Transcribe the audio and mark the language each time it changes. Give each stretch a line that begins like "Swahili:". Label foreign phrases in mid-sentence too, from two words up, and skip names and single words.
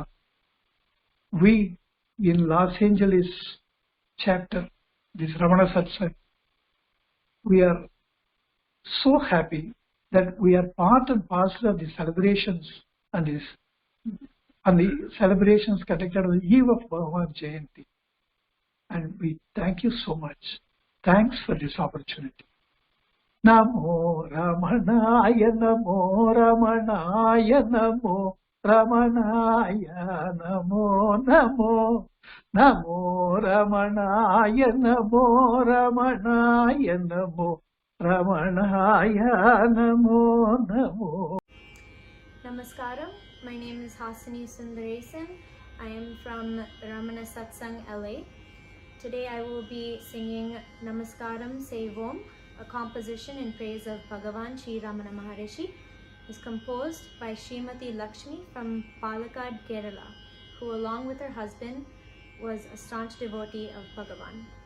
English: We in Los Angeles chapter, this Ramana Satsang, we are so happy that we are part and parcel of the celebrations and the celebrations conducted on the eve of Bhagavan Jayanthi. And we thank you so much. Thanks for this opportunity.
Sanskrit: Namo Ramanaya, Namo Ramanaya, Namo Ramanaya, Namo Namo. Namo Ramanaya, Namo Ramanaya, Namo Ramanaya, Namo Namo.
English: Namaskaram, my name is Hasini Sundaresan. I am from Ramana Satsang, LA. Today I will be singing Namaskaram Sevom, a composition in praise of Bhagavan Sri Ramana Maharishi. It's composed by Srimati Lakshmi from Palakkad, Kerala, who along with her husband was a staunch devotee of Bhagavan.